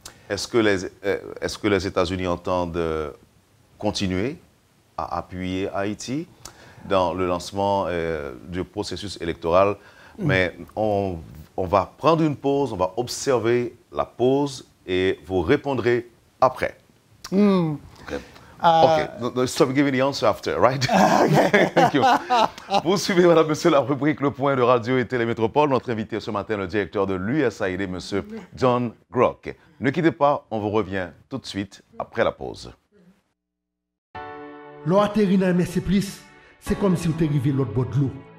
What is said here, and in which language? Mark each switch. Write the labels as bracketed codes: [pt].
[fr] Est-ce que les États-Unis entendent continuer à appuyer Haïti dans le lancement du processus électoral? Mais on va prendre une pause, on va observer la pause et vous répondrez après. [en] Okay, stop giving the answer after, right? Okay. Thank you. [fr] Vous suivez, madame, monsieur, la rubrique Le Point de Radio et Télémétropole. Notre invité ce matin, le directeur de l'USAID, monsieur John Grock. Ne quittez pas, on vous revient tout de suite après la pause. L'eau atterrit dans MSC+, c'est comme si vous étiez arrivé l'autre bord de l'eau.